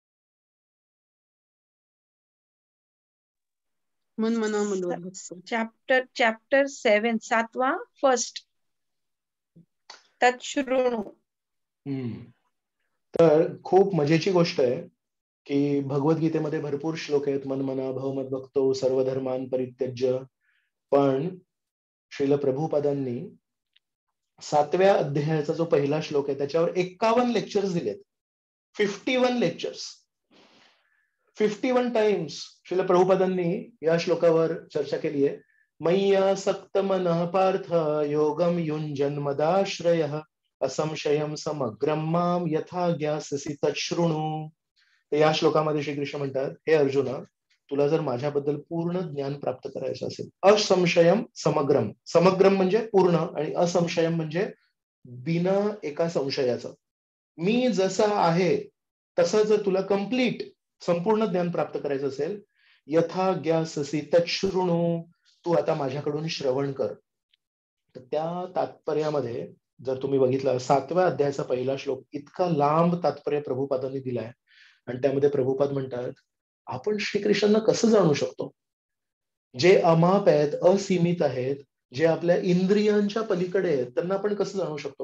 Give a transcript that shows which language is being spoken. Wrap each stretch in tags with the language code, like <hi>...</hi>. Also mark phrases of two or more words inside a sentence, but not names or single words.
<mr>चॅप्टर 7 7वा फर्स्ट तत्शृणु. तर खूप मजेची गोष्ट आहे की भगवद्गीतेमध्ये भरपूर श्लोक आहेत,</mr> <sa>मनमना भवमद्भक्तो सर्वधर्मान परित्यज्य.</sa> <mr>पण श्रील प्रभुपादांनी 7व्या अध्यायाचा जो पहिला श्लोक आहे त्याच्यावर 51 लेक्चर्स दिलेत. 51 लेक्चर्स, 51 टाइम्स श्रील प्रभुपादांनी या श्लोकावर चर्चा केली आहे.</mr> <sa>मय्या सक्त मनः पार्थ योगम युञ्जन मदाश्रयः असंशयम समग्रम माम यथा ज्ञास्यसि तच्छृणु.</sa> <mr>तर या श्लोकामध्ये श्रीकृष्ण म्हणतात, हे अर्जुना, तुला जर माझ्याबद्दल पूर्ण ज्ञान प्राप्त करायचं असेल,</mr> <sa>असंशयम समग्रम, समग्रम</sa> <mr>म्हणजे पूर्ण आणि असंशयम म्हणजे बिना एका संशयाचं, मी जसा आहे तसं जर तुला कंप्लीट संपूर्ण ज्ञान प्राप्त करायचं असेल,</mr> <sa>यथा ज्ञास्यसि तच्छृणु,</sa> <mr>तू आता माझ्याकडून श्रवण कर. तर त्या तात्पर्यामध्ये जर तुम्ही बघितलं 7व्या अध्यायाचा पहिला श्लोक इतका लांब तात्पर्य प्रभुपादांनी दिलाय आणि त्यामध्ये प्रभुपाद म्हणतात, आपण श्रीकृष्णांना कसं जाणू शकतो? जे अमाप आहेत, असीमित आहेत, जे आपल्या इंद्रियांच्या पलीकडे आहेत, त्यांना आपण कसं जाणू शकतो?</mr>